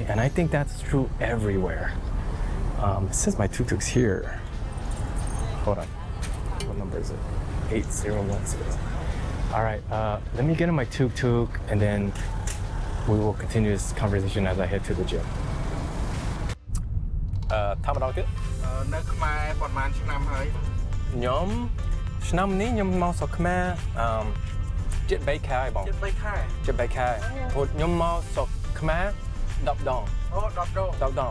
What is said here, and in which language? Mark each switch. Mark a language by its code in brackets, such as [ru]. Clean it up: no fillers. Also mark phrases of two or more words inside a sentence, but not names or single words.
[en] And I think that's true everywhere. It says my tuk-tuk's here. Hold on. What number is it? 8016. All right, let me get in my tuk-tuk and then we will continue this conversation as I head to the gym. [km] ថាម្ដងទៀត នៅខ្មែរប៉ុន្មានឆ្នាំហើយ ខ្ញុំឆ្នាំនេះខ្ញុំមកស្រុកខ្មែរជិត3ខែហើយបង ជិត3ខែ ជិត3ខែព្រោះខ្ញុំមកស្រុកខ្មែរ10ដង អូ10ដង